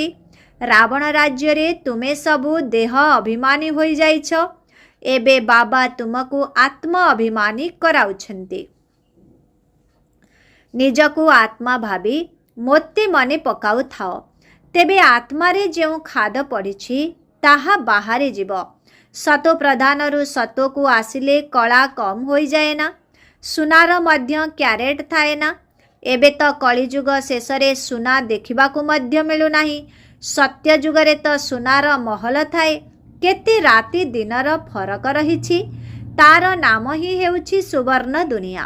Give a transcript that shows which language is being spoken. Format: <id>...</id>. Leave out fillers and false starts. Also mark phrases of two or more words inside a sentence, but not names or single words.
<or>ରାବଣ ରାଜ୍ୟ ରେ ତୁମେ ସବୁ ଦେହ ଅଭିମାନୀ ହୋଇ ଯାଇଛ। ଏବେ ବାବା ତୁମକୁ ଆତ୍ମା ଅଭିମାନୀ କରାଉଛନ୍ତି। ନିଜକୁ ଆତ୍ମା ଭାବି ମୋତେ ମନେ ପକାଉ ଥାଅ। ତେବେ ଆତ୍ମାରେ ଯେଉଁ ଖାଦ ପଡ଼ିଛି ତାହା ବାହାରେ ଯିବ। ସତୋ ପ୍ରଧାନରୁ ସତୋକୁ ଆସିଲେ କଳା କମ ହୋଇ ଯାଏ ନା, ସୁନାର ମଧ୍ୟ କ୍ୟାରେଟ ଥାଏ ନା। ଏବେ ତ କଳିଯୁଗ ଶେଷରେ ସୁନା ଦେଖିବାକୁ ମଧ୍ୟ ମିଳୁ ନାହିଁ। ସତ୍ୟ ଯୁଗରେ ତ ସୁନାର ମହଲ ଥାଏ। କେତେ ରାତି ଦିନର ଫରକ ରହିଛି। ତାର ନାମ ହିଁ ହେଉଛି ସୁବର୍ଣ୍ଣ ଦୁନିଆ।</or>